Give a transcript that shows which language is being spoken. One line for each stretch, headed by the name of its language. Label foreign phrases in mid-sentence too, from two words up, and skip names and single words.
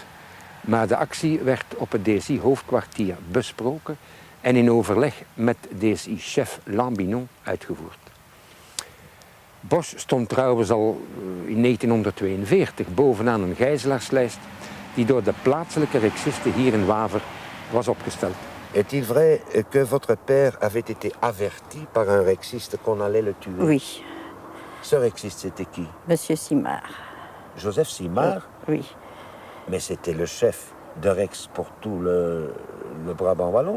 Dutch: Maar de actie werd op het DSI-hoofdkwartier besproken en in overleg met DSI-chef Lambinon uitgevoerd. Bosch stond trouwens al in 1942 bovenaan een gijzelaarslijst die door de plaatselijke rexisten hier in Waver was opgesteld.
French: Est-il vrai que votre père avait été averti par un rexiste qu'on allait le tuer? Oui. Ce rexiste, c'était qui? Monsieur Simard. Joseph Simard? Oui. Mais c'était le chef de Rex pour tout le Brabant wallon?